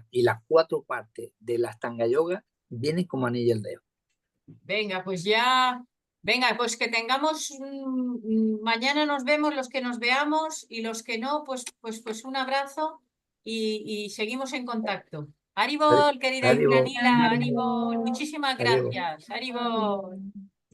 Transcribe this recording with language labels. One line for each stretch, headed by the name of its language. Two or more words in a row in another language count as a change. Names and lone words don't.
Spanish: Y las 4 partes de la Astanga Yoga vienen como anillo al dedo. Venga, pues ya, venga, pues que tengamos, mañana nos vemos los que nos veamos y los que no, pues un abrazo y seguimos en contacto. Hari- Haribol, querida Haribo, Indranila, Haribol, Haribo. muchísimas Haribo. gracias. Haribol. Haribo.